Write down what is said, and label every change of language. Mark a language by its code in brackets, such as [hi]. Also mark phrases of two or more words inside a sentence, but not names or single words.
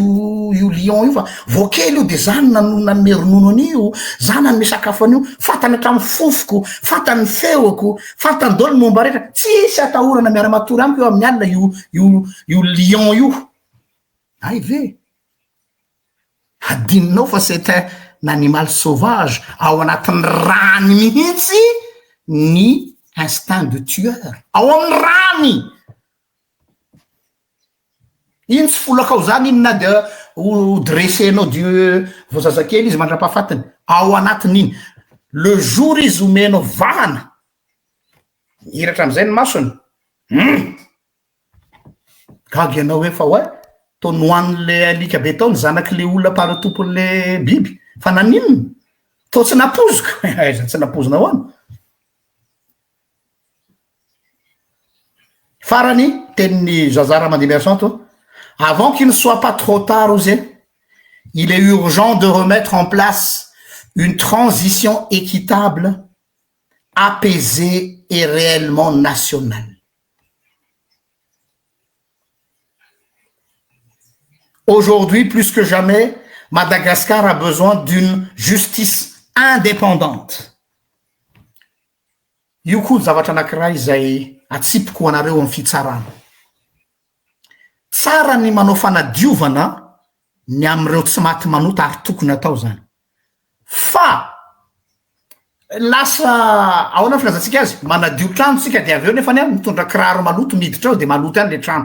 [mg] io lion io fa voakely io de zany nanome ronono an'io zany nanome sakafo an'io fatany hatramy fofoko fatany feoko fatany dolo momba rehetra tsisy atahorana miara-matory amiko eo amin'ny alina io lion io ay ve adininao fa [fr] c'est un animal sauvage [mg] ao anatin'ny rany mihitsy ny [fr] instinct de tueur [mg] ao amin'ny rany iny tsy folakao zany iny na de ho dressenao de vozazakely izy mandra-pahafatiny ao anatin'iny [fr] le jour [mg] izy omenao vahana hiratra am'izay ny masony gagy ianao hoe fa hoe to nohan'le alika be tao ny zanak'le olona paratompon'le biby fa naninona to tsy napoziko za tsy napozina hoany farany tenin'ny [fr] zazara mandimersanto avant qu'il ne soit pas trop tard il est urgent de remettre en place une transition équitable apaisée et réellement nationale. Aujourd'hui, plus que jamais, Madagascar a besoin d'une justice indépendante. [mg] Io koa zavatra anankiray izay atsipiko anareo amin'ny fitsarana. Tsara ny manao fanadiovana ny am'ireo tsy maty manota ary tokony atao zany. Fa lasa ahoana filazatsika azy manadio trano tsika de aveo nefa ny mitondra kiraro maloto miditra ao de maloto any le trano.